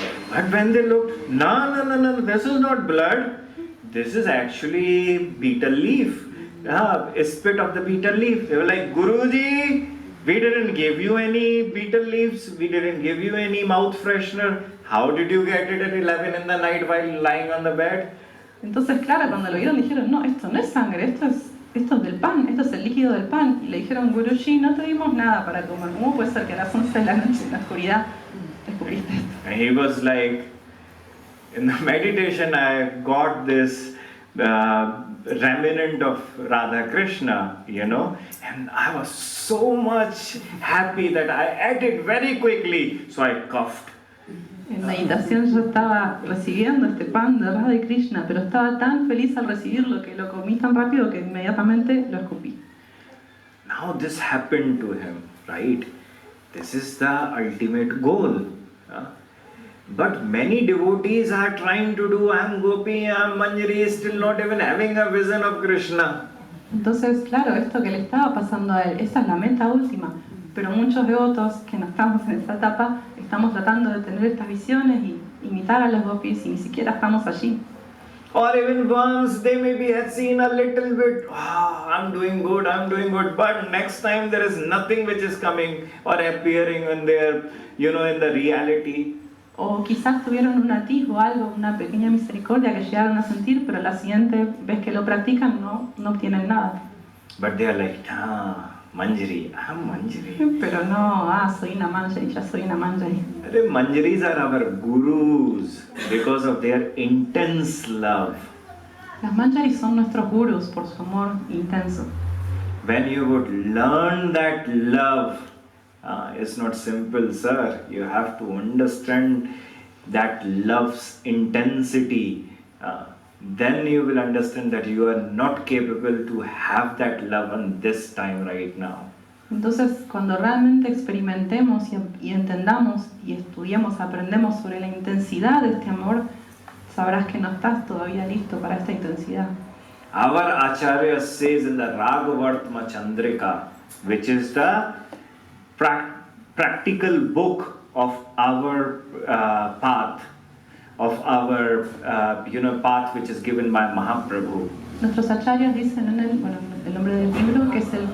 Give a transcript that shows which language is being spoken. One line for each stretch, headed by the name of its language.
English: But when they looked, no, this is not blood. This is actually betel leaf. A spit of the betel leaf. They were like, Guruji, we didn't give you any betel leaves. We didn't give you any mouth freshener. How did you get it at 11 in the night while lying on the bed?
Spanish: Entonces, claro, cuando lo vieron dijeron, no, esto no es sangre, esto es del pan, esto es el líquido del pan. Y le dijeron, Guruji, no te dimos nada para comer. ¿Cómo puede ser que a las 11 de la noche en la oscuridad descubriste esto?
English: And he was like, in the meditation I got this remnant of Radha Krishna, and I was so much happy that I ate it very quickly, so I coughed.
Spanish: En meditación yo estaba recibiendo este pan de Radha y Krishna, pero estaba tan feliz al recibirlo que lo comí tan rápido que inmediatamente lo escupí.
English: Now this happened to him, right? This is the ultimate goal. But many devotees are trying to do, I am Gopi, I am Manjari, still not even having a vision of Krishna.
Spanish: Entonces, claro, esto que le estaba pasando a él, esa es la meta última. Pero muchos devotos que no estamos en esta etapa, estamos tratando de tener estas visiones y imitar a los gopis y ni siquiera estamos allí.
English: Or even once they maybe had seen a little bit, I'm doing good, but next time there is nothing which is coming or appearing in their, in the reality.
Spanish: O quizás tuvieron un atisbo, algo, una pequeña misericordia que llegaron a sentir, pero la siguiente vez que lo practican no obtienen nada.
English: But they are like, Manjari, I'm Manjari.
Spanish: Pero no, soy una Manjari, ya soy una Manjari.
English: Manjaris are our gurus because of their intense love.
Spanish: Las Manjaris son nuestros gurus por su amor intenso.
English: When you would learn that love, it's not simple, sir. You have to understand that love's intensity. Then you will understand that you are not capable to have that love on this time right now.
Spanish: Entonces, cuando realmente experimentemos y entendamos y estudiemos, aprendemos sobre la intensidad de este amor, sabrás que no estás todavía listo para esta intensidad.
English: Our Acharya says in the Raghavartma Chandrika, which is the practical book of our path. of our path which is given by Mahaprabhu.
Spanish: Nuestros acharyas dicen el nombre del libro que es